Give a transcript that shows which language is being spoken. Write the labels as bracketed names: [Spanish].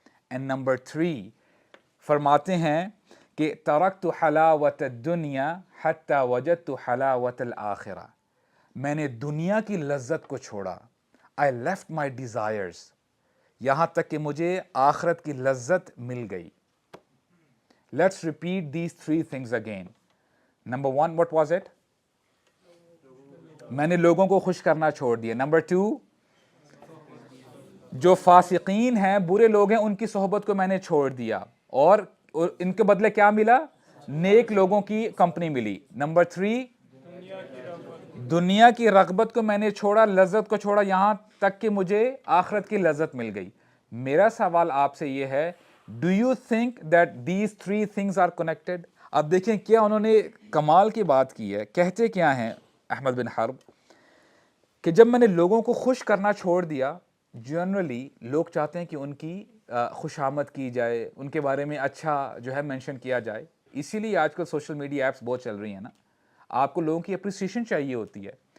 [Urdu] And number 3 فرماتے ہیں کہ [Arabic] ترکت حلاوت الدنیا حتی وجدت حلاوت الآخرہ. [Urdu] میں نے دنیا کی لذت کو چھوڑا, [English] I left my desires, [Urdu] یہاں تک کہ مجھے آخرت کی لذت مل گئی. [English] Let's repeat these 3 things again. Number 1, what was it? [Urdu] میں نے لوگوں کو خوش کرنا چھوڑ دیا. Number 2, جو فاسقین ہیں, برے لوگ ہیں, ان کی صحبت کو میں نے چھوڑ دیا اور ان کے بدلے کیا ملا؟ نیک لوگوں کی کمپنی ملی. نمبر 3, دنیا کی رغبت کو میں نے چھوڑا, لذت کو چھوڑا یہاں تک کہ مجھے آخرت کی لذت مل گئی. میرا سوال آپ سے یہ ہے, [English] do you think that these 3 things are connected? [Urdu] اب دیکھیں کیا انہوں نے کمال کی بات کی ہے. کہتے کیا ہیں احمد بن حرب کہ جب میں نے لوگوں کو خوش کرنا چھوڑ دیا, جنرلی لوگ چاہتے ہیں کہ ان کی خوش آمد کی جائے, ان کے بارے میں اچھا جو ہے مینشن کیا جائے. اسی لیے آج کل سوشل میڈیا ایپس بہت چل رہی ہیں نا, آپ کو لوگوں کی اپریسیشن چاہیے ہوتی ہے.